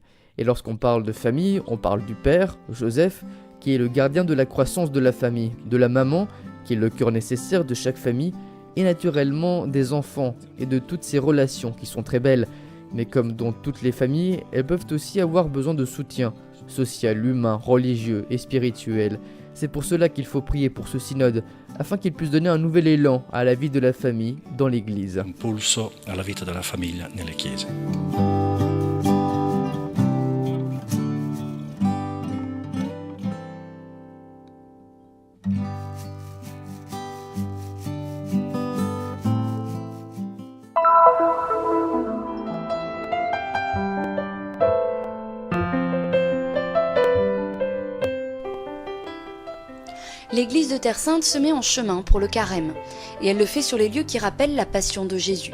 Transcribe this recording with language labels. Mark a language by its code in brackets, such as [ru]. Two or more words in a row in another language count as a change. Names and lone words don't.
[fr] Et lorsqu'on parle de famille, on parle du père, Joseph, qui est le gardien de la croissance de la famille, de la maman, qui est le cœur nécessaire de chaque famille, et naturellement des enfants et de toutes ces relations qui sont très belles. Mais comme dans toutes les familles, elles peuvent aussi avoir besoin de soutien, social, humain, religieux et spirituel. C'est pour cela qu'il faut prier pour ce synode, afin qu'il puisse donner un nouvel élan à la vie de la famille dans l'Église. [it] Impulso alla vita della famiglia nelle chiese. [fr] L'église de Terre Sainte se met en chemin pour le carême, et elle le fait sur les lieux qui rappellent la passion de Jésus.